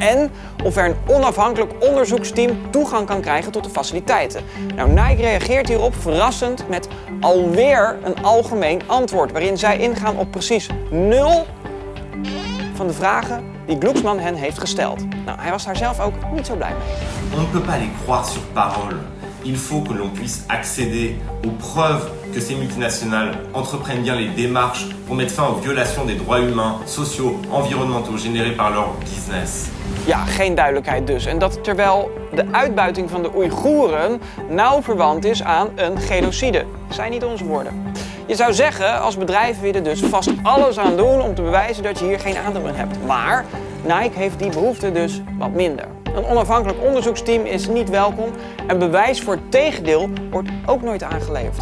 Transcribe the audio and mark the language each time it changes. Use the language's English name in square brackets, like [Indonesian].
[Dutch] En of er een onafhankelijk onderzoeksteam toegang kan krijgen tot de faciliteiten. Nou, Nike reageert hierop verrassend met alweer een algemeen antwoord, waarin zij ingaan op precies 0 van de vragen die Glucksmann hen heeft gesteld. Nou, hij was daar zelf ook niet zo blij mee. [French] On ne peut pas les croire sur parole. Il faut que l'on puisse accéder aux preuves que ces multinationales entreprennent bien les démarches pour mettre fin aux violations des droits humains, sociaux, environnementaux générés par leur business. [Dutch] Ja, geen duidelijkheid dus. En dat terwijl de uitbuiting van de Oeigoeren nauw verwant is aan een genocide. Dat zijn niet onze woorden. Je zou zeggen, als bedrijf wil je er dus vast alles aan doen om te bewijzen dat je hier geen aandeel in hebt. Maar Nike heeft die behoefte dus wat minder. Een onafhankelijk onderzoeksteam is niet welkom en bewijs voor het tegendeel wordt ook nooit aangeleverd.